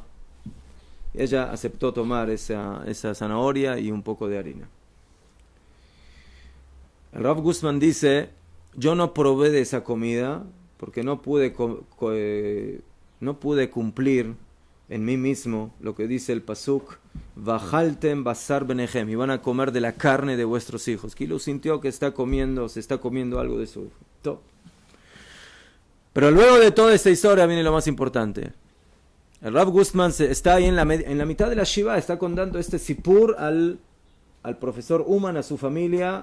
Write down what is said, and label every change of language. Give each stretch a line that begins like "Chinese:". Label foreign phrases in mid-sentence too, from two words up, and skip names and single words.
Spanish: Ella aceptó tomar esa zanahoria y un poco de harina. El Rav Gustman dice: yo no probé de esa comida porque no pude cumplir en mí mismo lo que dice el pasuk:
Hebrew: ואכלתם בשר בניכם,
Spanish: y van a comer de la carne de vuestros hijos. Kilo sintió que se está comiendo algo de su hijo. Todo. Pero luego de toda esta historia viene lo más importante. El Rav Gustman está ahí en la mitad de la shiva, está contando este sipur al profesor Uman, a su familia.